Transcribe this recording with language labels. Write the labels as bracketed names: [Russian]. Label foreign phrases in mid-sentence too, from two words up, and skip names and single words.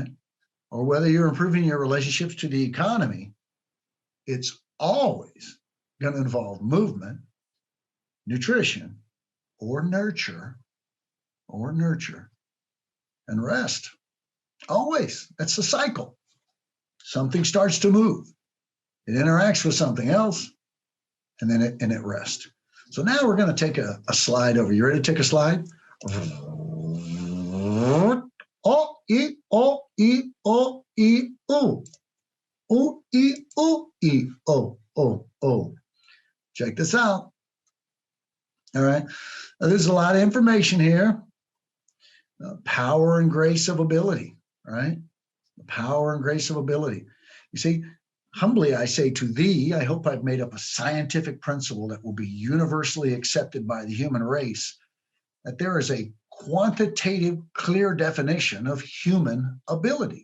[English] Or whether you're improving your relationships to the economy, it's always going to involve movement, nutrition, or nurture, and rest. Always. That's the cycle. Something starts to move. It interacts with something else, and then it rests. So now we're going to take a slide over. You ready to take a slide? O, E, O, E, O, E, O. O, E, O, E, O, O, O. Check this out. All right. Now, there's a lot of information here. Power and grace of ability, right? The power and grace of ability. You see, humbly I say to thee, I hope I've made up a scientific principle that will be universally accepted by the human race, that there is a quantitative, clear definition of human ability.